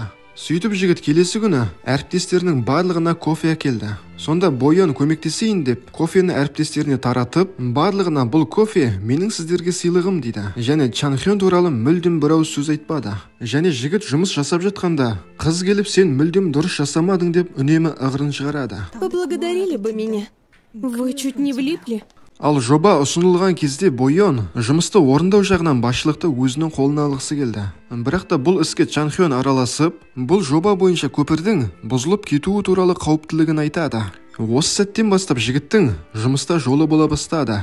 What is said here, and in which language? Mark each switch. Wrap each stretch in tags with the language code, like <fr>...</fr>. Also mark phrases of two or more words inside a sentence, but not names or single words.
<kk>Сөйтіп жігіт келесі күні әріптестерінің барлығына кофе әкелді. Сонда Бойон көмектесейін деп кофені әріптестеріне таратып, барлығына бұл кофе менің сіздерге сыйлығым дейді. Және Чан Хён туралы мүлдем бір ауыз сөз айтпады. Және жігіт жұмыс жасап жатқанда қыз келіп сен мүлдем дұрыс жасамадың деп үнемі ығырын шығарады.</kk> <ru>Поблагодарили бы меня. Вы чуть не влипли.</ru> <kk>Ал жоба ұсынылған кезде Бойон жұмысты орындау жағынан басшылықты өзінің қолына алғысы келді. Бірақ та бұл іске Чан Хён араласып, бұл жоба бойынша көпірдің бұзылып кетуі туралы қауіптілігін айтады. Осы сәттен бастап жігіттің жұмыста жолы бола бастады.</kk>